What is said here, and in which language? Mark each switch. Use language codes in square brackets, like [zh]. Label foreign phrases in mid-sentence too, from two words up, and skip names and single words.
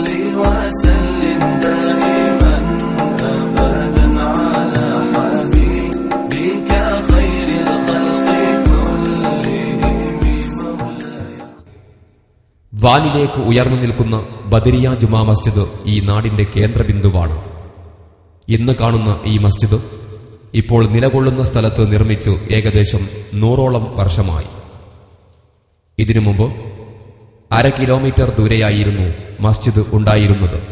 [ar] وسلم دائما أبدا على حبيبك خير الخلق كلهم. [ml] വാനിലേക്ക് ഉയർന്നു നിൽക്കുന്ന ബദരിയ ജുമാ മസ്ജിദ് ഈ നാടിന്റെ കേന്ദ്രബിന്ദുവാണ്. ഇന്ന് കാണുന്ന ഈ മസ്ജിദ് ഇപ്പോൾ നിലകൊള്ളുന്ന സ്ഥലത്ത് നിർമ്മിച്ചു ഏകദേശം 100ഓളം വർഷമായി. ഇതിനു മുമ്പ് 1/2 കിലോമീറ്റർ ദൂരെയായിരുന്നു മസ്ജിദ് ഉണ്ടായിരുന്നത്.